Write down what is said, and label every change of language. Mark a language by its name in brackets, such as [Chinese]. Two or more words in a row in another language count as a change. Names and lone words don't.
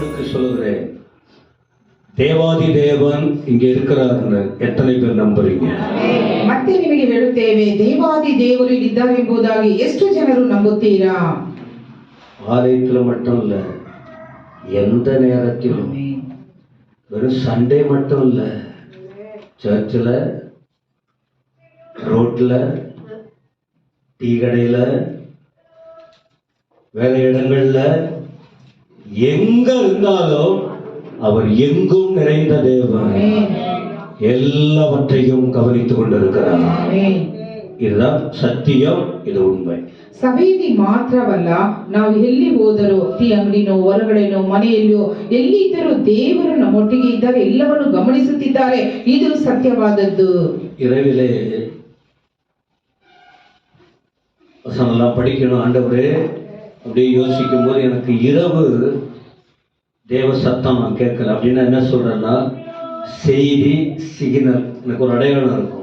[Tamil] சொல்லுகிறேன், தேவாதி தேவன் இங்க இருக்கிறாருன்னு எத்தனை பேர் நம்புறீங்க? [Kannada] ಮತ್ತೆ ನಿಮಗೆ ಹೇಳುತ್ತೇವೆ, ದೇವಾದಿ ದೇವರು ಇದ್ದಾರೆ ಎಂಬುದಾಗಿ ಎಷ್ಟು ಜನರು ನಂಬುತ್ತೀರಾ? [Tamil] ஆலயத்தில் மட்டும் இல்ல, எந்த நேரத்திலும், வெறும் சண்டே மட்டும் இல்ல, சர்ச்சில், ரோட்ல, டீ கடையில, வேலை இடங்கள்ல, எங்க இருந்தாலும் அவர் எங்கும் நிறைந்த தேவன், எல்லாவற்றையும் கவனித்துக் கொண்டிருக்கிறார். இதுதான் சத்தியம், இது உண்மை. [Kannada] ಸಭೆಯಲ್ಲಿ ಮಾತ್ರವಲ್ಲ, ನಾವು ಎಲ್ಲಿ ಹೋದರೂ, ಟೀ ಅಂಗಡಿನೋ, ಹೊರಗಡೆನೋ, ಮನೆಯಲ್ಲಿಯೋ, ಎಲ್ಲಿದ್ದರೂ ದೇವರು ನಮ್ಮೊಟ್ಟಿಗೆ ಇದ್ದಾರೆ, ಎಲ್ಲವನ್ನು ಗಮನಿಸುತ್ತಿದ್ದಾರೆ. ಇದು ಸತ್ಯವಾದದ್ದು. [Tamil] இரவிலே வசனம்லாம் படிக்கணும் ஆண்டவரே அப்படியே யோசிக்கும் போது எனக்கு இரவு தேவ சத்தம் நான் கேட்கல. அப்படின்னா என்ன சொல்றேன்னா, செய்தி சிக்னல், எனக்கு ஒரு அடையாளம் இருக்கும்.